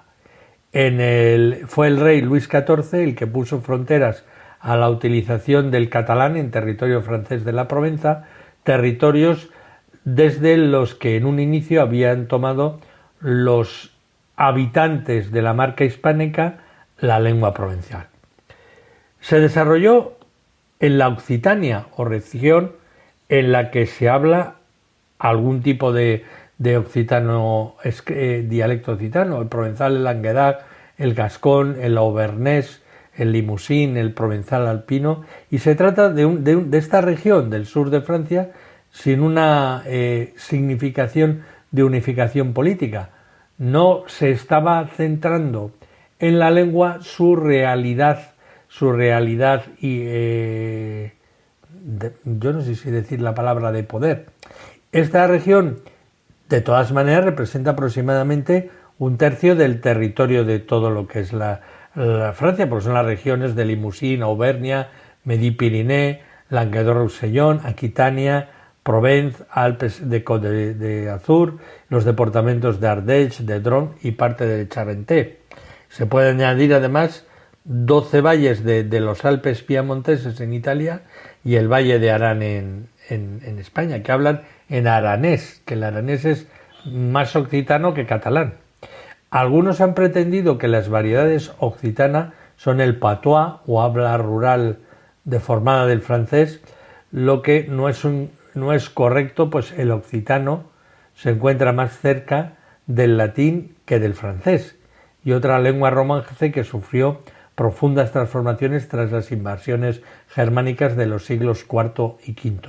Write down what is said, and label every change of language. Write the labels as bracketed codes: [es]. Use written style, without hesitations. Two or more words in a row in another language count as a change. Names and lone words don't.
[es] Fue el rey Luis XIV el que puso fronteras a la utilización del catalán en territorio francés de la Provenza, territorios desde los que en un inicio habían tomado los habitantes de la marca hispánica la lengua provincial. Se desarrolló en la Occitania o región en la que se habla algún tipo de occitano, dialecto occitano, el provenzal, el languedoc, el gascón, el auvernés, el limousin, el provenzal alpino, y se trata de esta región del sur de Francia sin una significación de unificación política. No se estaba centrando en la lengua su realidad y yo no sé si decir la palabra de poder. Esta región, de todas maneras, representa aproximadamente un tercio del territorio de todo lo que es la Francia, porque son las regiones de Limousin, Auvernia, Midi-Pyrénées, Languedoc-Roussillon, Aquitania, Provence, Alpes de Côte d'Azur, los departamentos de Ardèche, de Drôme y parte de Charente. Se puede añadir además 12 valles de los Alpes piamonteses en Italia y el Valle de Arán en España, que hablan en aranés, que el aranés es más occitano que catalán. Algunos han pretendido que las variedades occitana son el patois o habla rural deformada del francés, lo que no es correcto, pues el occitano se encuentra más cerca del latín que del francés, y otra lengua romance que sufrió profundas transformaciones tras las invasiones germánicas de los siglos IV y V.